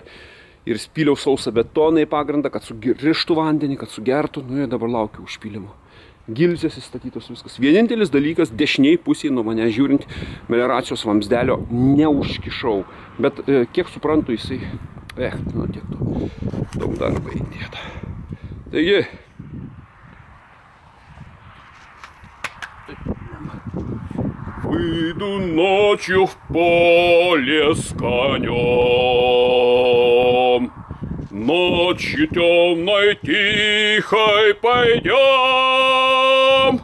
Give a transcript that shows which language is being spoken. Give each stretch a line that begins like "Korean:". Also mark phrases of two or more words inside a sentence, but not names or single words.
Lithuanian: Ir spyliau sausą betoną į pagrindą, kad sugrištų vandenį, kad sugertų. Nu ir dabar laukiu užpylimo. Gilzės įstatytos viskas. Vienintelis dalykas, dešiniai pusėje nuo mane žiūrint, melioracijos vamzdelio neužkišau. Bet kiek suprantu, jisai... nu tiek to. Daug darbo įdėta. Taigi...
Russian: Выйду ночью в поле с конем. Ночью темной тихой пойдем.